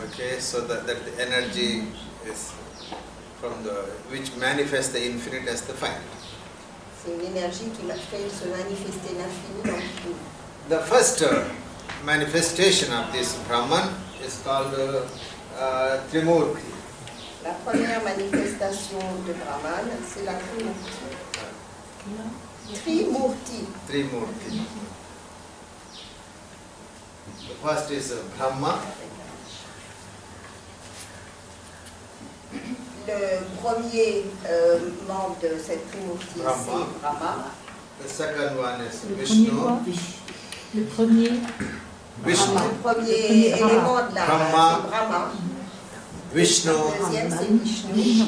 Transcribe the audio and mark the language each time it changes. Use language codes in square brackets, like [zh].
[en] Okay, so that the energy is from which manifests the infinite as the finite. [fr] C'est une énergie qui fait se manifester l'infini dans le fini. [en] The first manifestation of this Brahman is called Trimurti. [fr] La première manifestation de Brahman, c'est la Trimurti. [en] Trimurti. [fr] Trimurti. [en] The first is Brahma. [fr] Le premier membre de cette Trimurti, c'est Brahma. [en] The second one is Vishnu. [fr] Le premier [en] Vishnu. [fr] Le premier élément de la [en] Brahma. [fr] c'est Brahma. [en] Vishnu [fr] Le deuxième, c'est Vishnu.